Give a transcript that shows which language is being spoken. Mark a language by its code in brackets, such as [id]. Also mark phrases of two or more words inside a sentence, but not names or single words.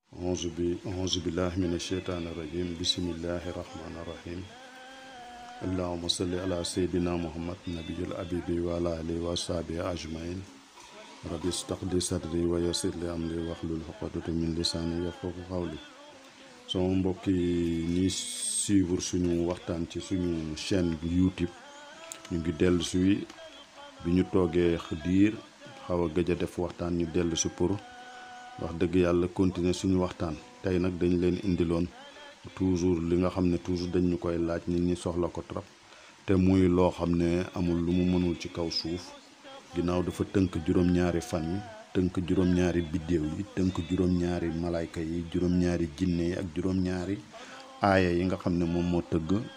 [ar] أعوذ بالله من الشيطان الرجيم بسم الله الرحمن الرحيم اللهم صل على سيدنا محمد نبي الأبيب وعلى آله وصحبه أجمعين ربي اشرح لي صدري ويسر لي أمري واحلل عقدة من لساني يفقهوا قولي [wo] sama mbokk yi ñi suivre suñu waxtaan ci suñu chaîne YouTube ñu ngi dellu si bi ñu toogee diir xaw a gëj a def waxtaan ñu dellu si pour wax dëgg yàlla continuer suñu waxtaan tey nag dañ leen indiloon toujours li nga xam ne toujours dañ ñu koy laaj nit ñi soxla ko trop te muy loo xam ne amul lu mu mënul ci kaw suuf ginnaaw dafa tënk juróom-ñaari fan yi tënk juróom-ñaari biddéew yi tënk juróom-ñaari malayka yi juróom-ñaari jinne yi ak juróom-ñaari aaya yi nga xam ne moom moo tëgg